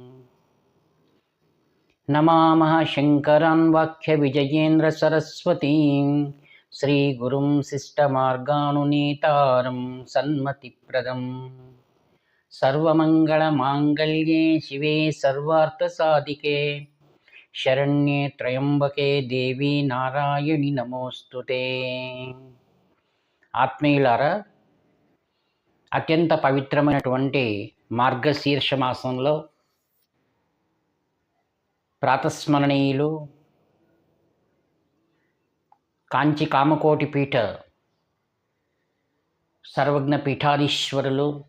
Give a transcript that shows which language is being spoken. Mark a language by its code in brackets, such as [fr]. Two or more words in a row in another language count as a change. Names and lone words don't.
[sa] नमामः शङ्करान् वाक्यविजयेन्द्रसरस्वतीं श्रीगुरुं शिष्टमार्गानुनीतारं सन्मतिप्रदम्। सर्वमङ्गलमाङ्गल्ये शिवे सर्वार्थसाधिके शरण्ये त्र्यम्बके देवी नारायणि नमोस्तुते। [te] ఆత్మీయులారా, అత్యంత పవిత్రమైనటువంటి మార్గశీర్ష మాసంలో ప్రాతస్మరణీయులు కాంచి కామకోటి పీఠ సర్వజ్ఞ పీఠాధీశ్వరులు